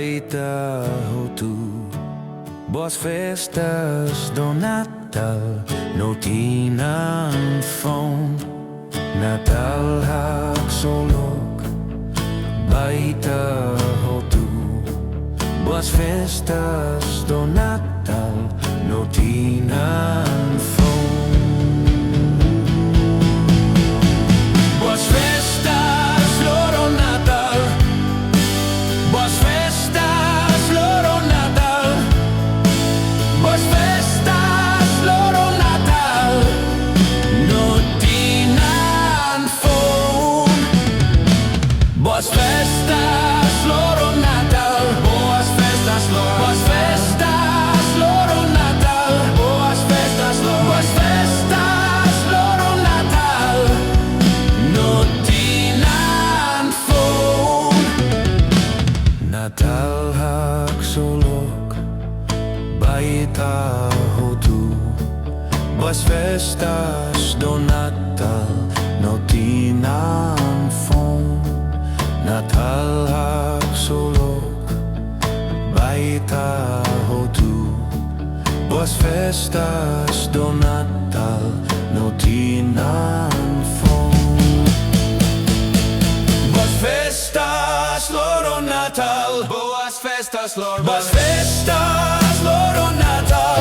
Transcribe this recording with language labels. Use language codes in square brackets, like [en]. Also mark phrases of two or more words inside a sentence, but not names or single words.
[tet] baita tu. [pt] Boas festas do Natal, [tet] no tinam fon. Natal haksolok, baita tu. [pt] Boas festas do Natal, [tet] no tinam fon. [pt] Boas festas, loro Natal. Boas festas, loro Natal. Boas festas, loro Natal. [tet] No tinam fon. [pt] Boas festas, loro Natal. Boas festas, loro. Boas festas, loro Natal. Boas festas, loro. Boas festas, loro Natal. [tet] No tinam fon. Natal haksolok, baita tu. [pt] Boas festas do Natal, [tet] no tinam fon. Natal haksolok, baita tu. [pt] Boas festas do Natal, [tet] no tinam fon. [pt] Boas festas, loro Natal. Boas festas, loro. Boas festas, loro Natal.